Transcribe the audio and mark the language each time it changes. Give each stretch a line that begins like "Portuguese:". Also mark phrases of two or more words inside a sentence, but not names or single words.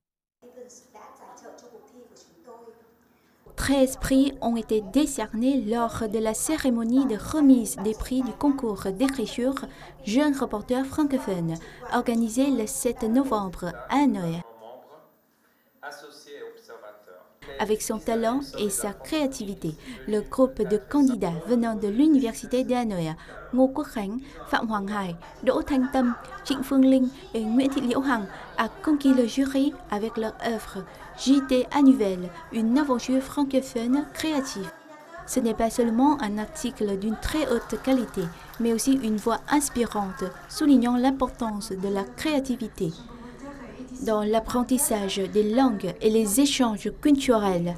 French: 13 prix ont été décernés lors de la cérémonie de remise des prix du concours d'écriture Jeune reporter francophone, organisé le 7 novembre à Hanoï. Avec son talent et sa créativité, le groupe de candidats venant de l'Université de Hanoï, Ngô Quốc Khánh, Phạm Hoàng Hải, Đỗ Thanh Tâm, Trịnh Phương Linh et Nguyễn Thị Liễu Hằng a conquis le jury avec leur œuvre JT annuel, une aventure francophone créative. Ce n'est pas seulement un article d'une très haute qualité, mais aussi une voix inspirante, soulignant l'importance de la créativité dans l'apprentissage des langues et les échanges culturels.